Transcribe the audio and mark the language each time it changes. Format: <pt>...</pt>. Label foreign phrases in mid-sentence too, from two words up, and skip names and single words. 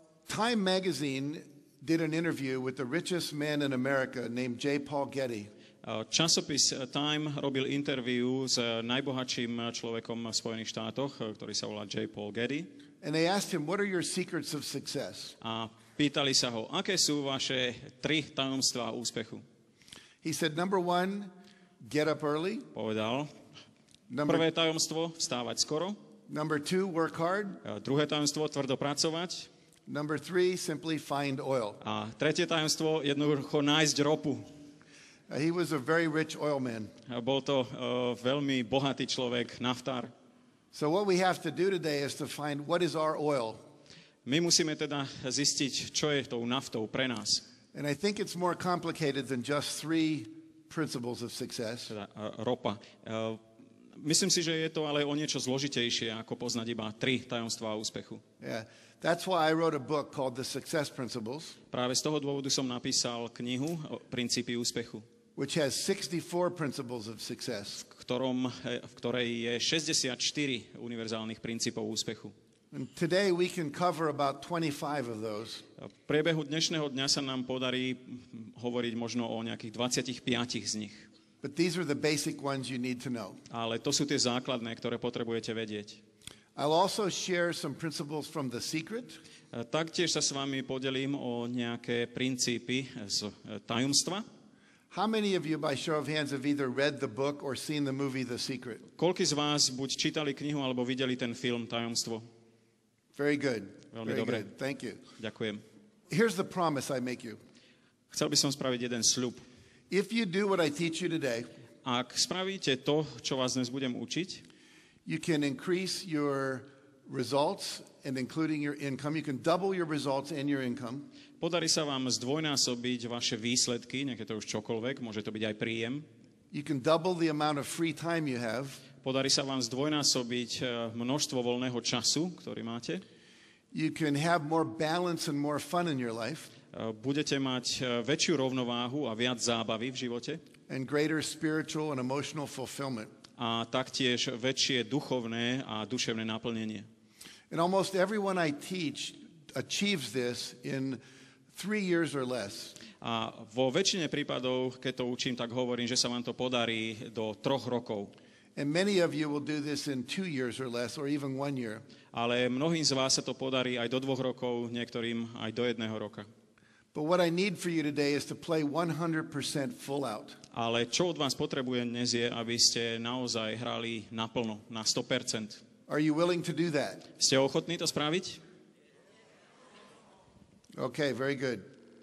<en>Time magazine did an interview with the richest man in America named J. Paul Getty.</en> <sk>Časopis Time robil interview s najbohatším človekom v Spojených štátoch, ktorý sa volá J. Paul Getty.</sk> <en>And they asked him, what are your secrets of success?</en> <sk>A pýtali sa ho, aké sú vaše 3 tajomstvá úspechu.</sk> <en>He said, number 1, get up early.</en> <sk>Povedal, prvé tajomstvo, vstávať skoro.</sk> <en>Number 2, work hard.</en> <sk>Druhé tajomstvo, tvrdo pracovať.</sk> <en>Number 3, simply find oil.</en> <sk>A tretie tajomstvo, jednoducho nájsť ropu.</sk> <en>He was a very rich oil man.</en> <sk>Bol to veľmi bohatý človek, naftár.</sk> <en>So what we have to do today is to find what is our oil.</en> <sk>My musíme teda zistiť, čo je tou naftou pre nás.</sk> <en>And I think it's more complicated than just 3 principles of success.</en> <sk>Teda ropa. Myslím si, že je to ale o niečo zložitejšie, ako poznať iba 3 tajomstvá úspechu.</sk> <en>Yeah. That's why I wrote a book called The Success Principles.</en> <sk>Práve z toho dôvodu som napísal knihu Princípy úspechu,</sk> <en>which has 64 principles of success.</en> <sk>v ktorej je 64 univerzálnych princípov úspechu.</sk> <en>And today we can cover about 25 of those.</en> <sk>V priebehu dnešného dňa sa nám podarí hovoriť možno o nejakých 25 z nich.</sk> <en>But these are the basic ones you need to know.</en> <sk>Ale to sú tie základné, ktoré potrebujete vedieť.</sk> <en>I'll also share some principles from The Secret.</en> <sk>Taktiež sa s vami podelím o nejaké princípy z tajomstva.</sk> <en>How many of you, by show of hands, have either read the book or seen the movie The Secret?</en> <sk>Koľký z vás buď čítali knihu, alebo videli ten film Tajomstvo?</sk> <en>Very good.</en> <sk>Veľmi</sk> <en>Very</en> <sk>dobre.</sk> <en>good. Thank you.</en> <sk>Ďakujem.</sk> <en>Here's the promise I make you.</en> <sk>Chcel by som spraviť jeden sľub.</sk> <en>If you do what I teach you today,</en> <sk>Ak spravíte to, čo vás dnes budem učiť,</sk> <en>you can increase your results and including your income. You can double your results and your income.</en> <sk>podarí sa vám zdvojnásobiť vaše výsledky, nejaké to už čokoľvek, môže to byť aj príjem.</sk> <en>You can double the amount of free time you have.</en> <sk>Podarí sa vám zdvojnásobiť množstvo voľného času, ktorý máte.</sk> <en>You can have more balance and more fun in your life.</en> <sk>Budete mať väčšiu rovnováhu a viac zábavy v živote.</sk> <en>And greater spiritual and emotional fulfillment.</en> <sk>A taktiež väčšie duchovné a duševné naplnenie.</sk> <en>And almost everyone I teach achieves this in 3 years or less.</en> <sk>A vo väčšine prípadov, keď to učím, tak hovorím, že sa vám to podarí do 3 rokov.</sk> <en>And many of you will do this in 2 years or less, or even 1 year.</en> <sk>Ale mnohým z vás sa to podarí aj do 2 rokov, niektorým aj do 1 roka.</sk> <en>But what I need for you today is to play 100% full out.</en> <sk>Ale čo od vás potrebujem dnes je, aby ste naozaj hrali naplno, na 100%.</sk> <en>Are you willing to do that?</en> <sk>Ste ochotní to spraviť?</sk> <en>Okay, very good.</en>